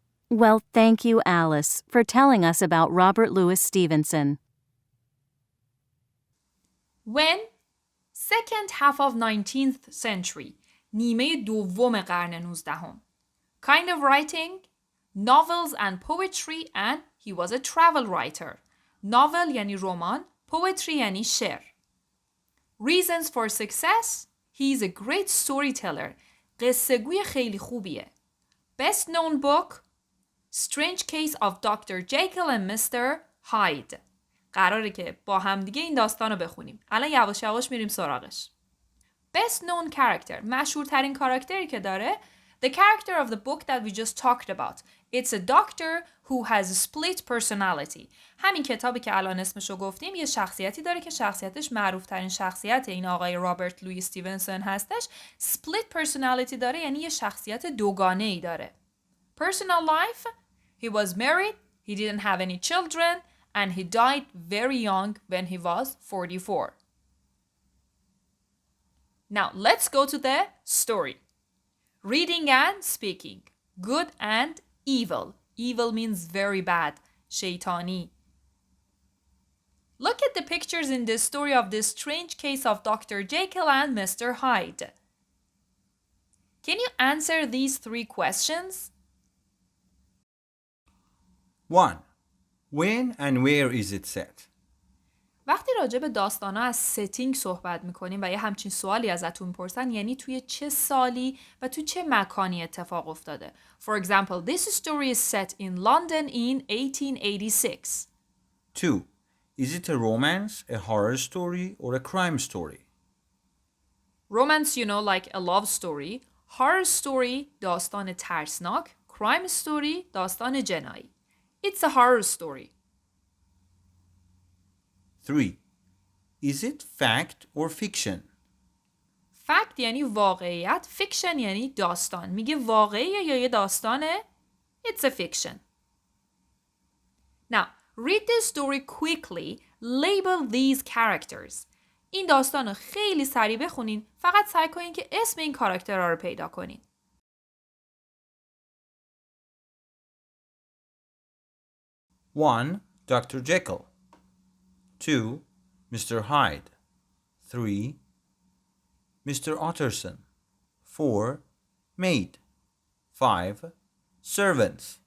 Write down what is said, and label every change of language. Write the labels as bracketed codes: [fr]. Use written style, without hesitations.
[en] Well, thank you, Alice, for telling us about Robert Louis Stevenson. When? Second half of 19th century. [fa] نیمه دوم قرن 19. [en] Kind of writing? [fa] Novels and poetry, and he was a travel writer. Novel یعنی رمان, poetry یعنی شعر. [en] Reasons for success? He is a great storyteller. [fa] قصه گوی خیلی خوبیه. [en] Best known book? Strange Case of Dr. Jekyll and Mr. Hyde. [fa] قراره که با همدیگه این داستان رو بخونیم. الان یواش یواش میریم سراغش. [en] Best known character. [fa] مشهورترین کاراکتری که داره [en] the character of the book that we just talked about. It's a doctor who has a split personality. [fa] همین کتابی که الان اسمشو گفتیم یه شخصیتی داره که شخصیتش معروفترین شخصیت این آقای رابرت لویی استیونسون هستش. Split personality داره یعنی یه شخصیت دوگانه‌ای داره. [en] Personal life? He was married, he didn't have any children, and he died very young when he was 44. Now let's go to the story. Reading and speaking. Good and evil. Evil means very bad. شیطانی. Look at the pictures in this story of this strange case of Dr. Jekyll and Mr. Hyde. Can you answer these three questions? 1. When and where is it set? [fa] وقتی راجع به داستانا از ستینگ صحبت میکنیم و یه همچین سوالی ازتون میپرسن یعنی توی چه سالی و توی چه مکانی اتفاق افتاده. [en] For example, this story is set in London in 1886. 2. Is it a romance, a horror story, or a crime story? Romance, you know, like a love story. Horror story, [fa] داستان ترسناک. Crime story, داستان جنایی. [en] It's a horror story. 3. Is it fact or fiction? [fa] Fact یعنی واقعیت. Fiction یعنی داستان. میگه واقعیه یا یه داستانه؟ [en] It's a fiction. Now, read this story quickly. Label these characters. [fa] این داستان رو خیلی سریع بخونین. فقط سعی کنین که اسم این کاراکترها رو پیدا کنین. [en] 1. Dr. Jekyll. 2. Mr. Hyde. 3. Mr. Utterson. 4. Maid. 5. Servants.